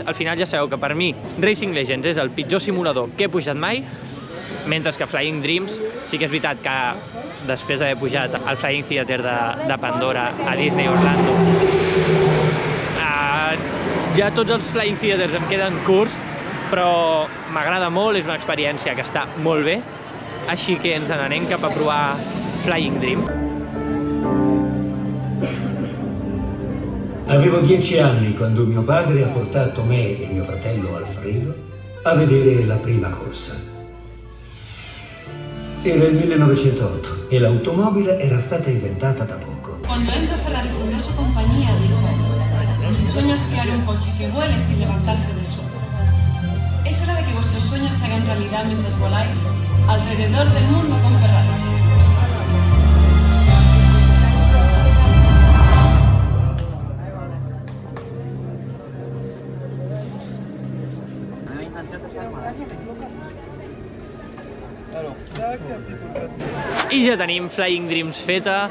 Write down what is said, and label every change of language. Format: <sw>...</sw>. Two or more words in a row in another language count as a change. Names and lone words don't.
<ca>Al final ja sabeu que per mi Racing Legends és el pitjor simulador que he pujat mai, mentre que Flying Dreams sí que és veritat que després d'haver pujat al Flying Theater de Pandora a Disney Orlando, ja tots els Flying Theaters em queden curts, però m'agrada molt, és una experiència que està molt bé, així que ens n'anem cap a provar Flying Dream.</ca> <it>Avevo 10 anni quando mio padre ha portato me e mio fratello Alfredo a vedere la prima corsa. Era il 1908 e l'automobile era stata inventata da poco.</it> <es>Cuando Enzo Ferrari fundó su compañía, dijo: mi sueño es crear un coche que vuele sin levantarse del suelo. Es hora de que vuestros sueños se hagan realidad mientras voláis alrededor del mundo con Ferrari.</es> <ca>I ja tenim Flying Dreams feta.</ca>